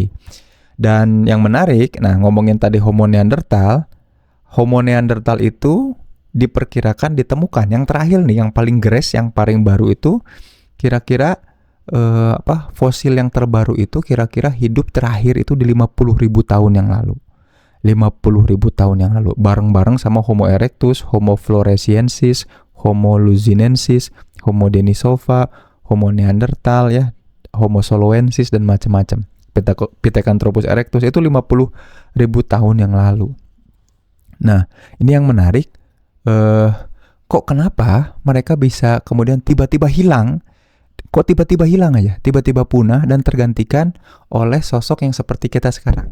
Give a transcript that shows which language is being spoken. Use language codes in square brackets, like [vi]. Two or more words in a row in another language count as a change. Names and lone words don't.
[id] Dan yang menarik, nah ngomongin tadi Homo Neanderthal itu diperkirakan ditemukan. Yang terakhir nih, yang paling geres, yang paling baru itu kira-kira fosil yang terbaru itu kira-kira hidup terakhir itu di 50.000 tahun yang lalu. 50.000 tahun yang lalu, bareng-bareng sama Homo erectus, Homo floresiensis, Homo luzonensis, Homo denisova, Homo Neanderthal ya, Homo soloensis dan macam-macam. Pithecanthropus erectus itu 50.000 tahun yang lalu. Nah, ini yang menarik. Kenapa mereka bisa kemudian tiba-tiba hilang? Kok tiba-tiba hilang aja? Tiba-tiba punah dan tergantikan oleh sosok yang seperti kita sekarang.